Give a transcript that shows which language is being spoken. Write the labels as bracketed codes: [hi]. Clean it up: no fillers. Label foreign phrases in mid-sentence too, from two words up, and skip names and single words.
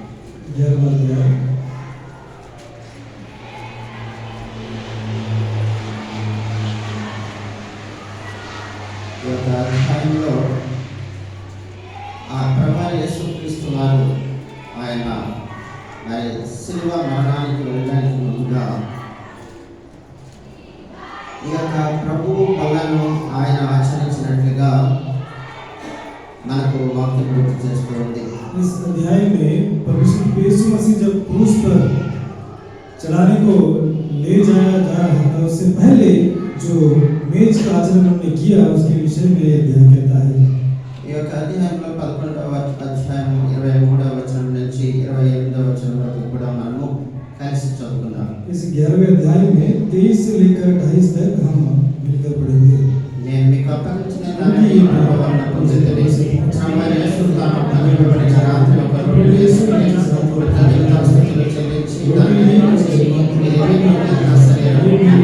[te] ఈ యొక్క అధ్యాయంలో ఆ ప్రభువైన యేసుక్రీస్తు వారు ఆయన శిలువ మరణానికి వెళ్ళడానికి ముందుగా ఈ యొక్క ప్రభువు పనులను ఆయన ఆచరించినట్లుగా మనకు వాక్యం గుర్తు చేస్తూ ఉంది. [hi] इस अध्याय में परमेश्वर यीशु मसीह जब क्रूस पर चढ़ाने को ले जाया जा रहा था, उससे पहले जो मेज का आचरण उन्होंने किया उसके विषय में अध्याय कहता है. [te] ఈ యొక్క అధ్యాయంలో 11వ అధ్యాయం 23వ వచనం నుంచి 28వ వచనం వరకు కూడా మనము కలిసి చదువుకుందాం. [hi] इस 11वें अध्याय में 23 से लेकर 28 तक हम मिलकर पढ़ेंगे. [te] నేను మీకు అప్పగించిన దాన్ని ప్రభువును పొందుటకు ప్రభువైన యేసు తాను పనిపడిన రాత్రిలో పరులు యేసు కృతజ్ఞతాస్తుతులు చెల్లించి దాన్ని నా శరీరం